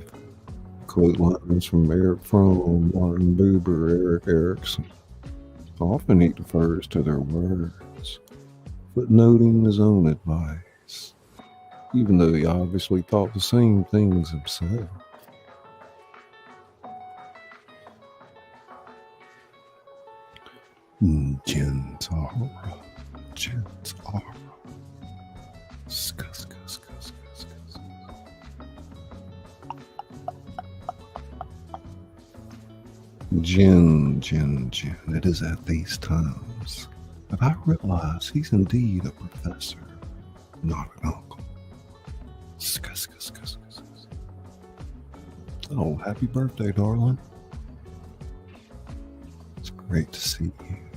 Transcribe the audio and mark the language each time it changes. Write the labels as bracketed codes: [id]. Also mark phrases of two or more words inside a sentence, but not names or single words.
[en] Quote lines from Eric Fromm, Martin Buber, Eric Erickson. Often he defers to their words, footnoting his own advice, even though he obviously thought the same things himself. Gentara. Scuss. Gin. It is at these times that I realize he's indeed a professor, not an uncle. Scuss. Oh, happy birthday, darling. It's great to see you.